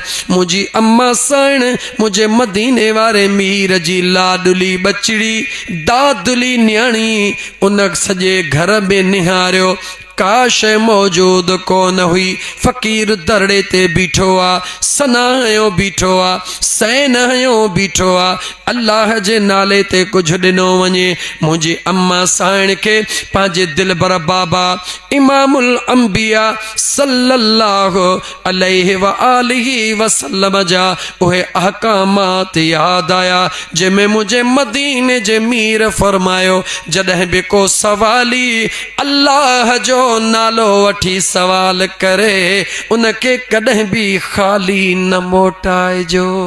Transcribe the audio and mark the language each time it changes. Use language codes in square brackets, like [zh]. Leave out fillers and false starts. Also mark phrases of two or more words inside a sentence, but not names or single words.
[sd] मुंहिंजी अम्मा साइण मुंहिंजे मदीने वारे मीर जी लाडली बचड़ी दादुली न्याणी, उन सॼे घर में निहारियो, का शइ मौजूद कोन हुई। फ़क़ीर दरड़े ते बीठो आ, सनायो बीठो आ, सैनायो बीठो आ, अल्लाह जे नाले ते कुझु ॾिनो वञे। मुंहिंजी अम्मा साइण खे पंहिंजे दिलबर बाबा [ar] إمام الأنبياء صلى الله عليه وآله وسلم [sd] जा उहे अहकामात याद आया, जंहिंमें मुंहिंजे मदीने जे मीर फरमायो, जॾहिं बि को सवाली अल्लाह जो नालो वठी सवाल करे, उनके कॾहिं बि खाली न मोटाइजो।